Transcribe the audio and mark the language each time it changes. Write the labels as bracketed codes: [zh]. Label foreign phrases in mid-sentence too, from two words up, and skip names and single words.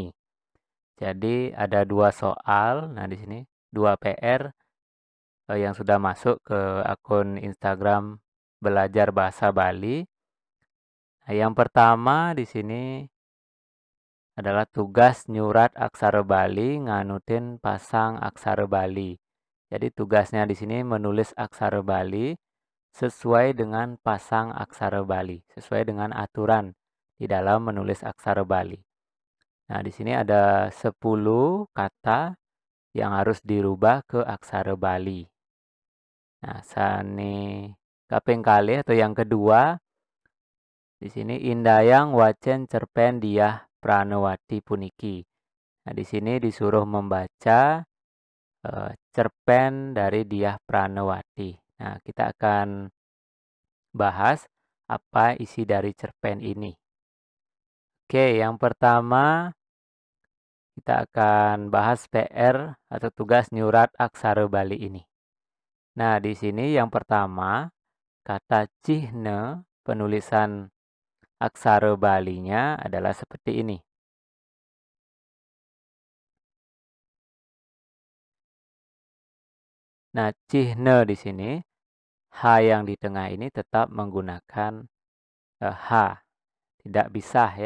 [id] Jadi ada dua soal, nah di sini dua PR yang sudah masuk ke akun Instagram Belajar Bahasa Bali. Nah, yang pertama di sini adalah tugas [ban] nyurat aksara Bali nganutin pasang aksara Bali. [id] Jadi tugasnya di sini menulis aksara Bali sesuai dengan pasang aksara Bali, sesuai dengan aturan di dalam menulis aksara Bali. Nah, di sini ada 10 kata yang harus dirubah ke aksara Bali. [ban] Nah, sani kaping kali [id] atau yang kedua di sini [ban] indayang wacen cerpen diah pranawati puniki. [id] Nah, di sini disuruh membaca cerpen dari Diah Pranawati. Nah, kita akan bahas apa isi dari cerpen ini. Oke, yang pertama kita akan bahas PR atau tugas [ban] nyurat aksara Bali [id] ini. Nah, di sini yang pertama kata cihne penulisan aksara Balinya adalah seperti ini. Nah, cihne di sini H yang di tengah ini tetap menggunakan H, tidak bisa ya.